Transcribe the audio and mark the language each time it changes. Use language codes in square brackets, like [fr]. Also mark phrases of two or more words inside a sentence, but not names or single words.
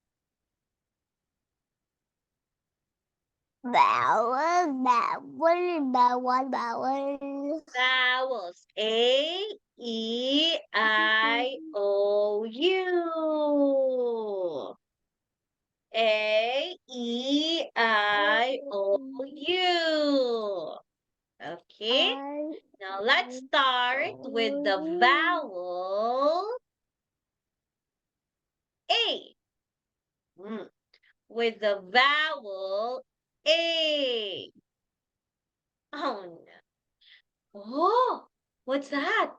[tl] Bawal, bawal, bawal, bawal. [en] Vowels. A, E, I, O, U. A, E, I, O, U. Okay, now let's start with the vowel A. With the vowel A. Oh no. Oh, what's that?